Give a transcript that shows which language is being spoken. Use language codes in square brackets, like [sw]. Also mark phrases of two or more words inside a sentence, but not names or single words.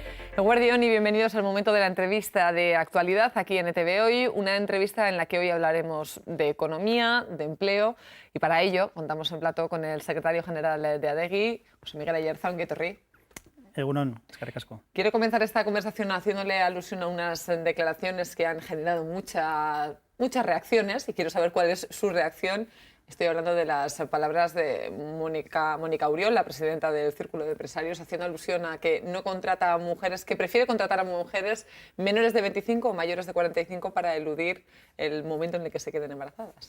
[es] Eguerdión y bienvenidos al momento de la entrevista de actualidad aquí en ETV Hoy, una entrevista en la que hoy hablaremos de economía, de empleo y para ello contamos en plató con el secretario general de ADEGI, José Miguel Ayerza, [eu] ongi etorri. Egunon, eskerrik asko. [es] Quiero comenzar esta conversación haciéndole alusión a unas declaraciones que han generado muchas reacciones y quiero saber cuál es su reacción. Estoy hablando de las palabras de Mónica Auriol, la presidenta del Círculo de Empresarios, haciendo alusión a que no contrata a mujeres, que prefiere contratar a mujeres menores de 25 o mayores de 45 para eludir el momento en el que se queden embarazadas.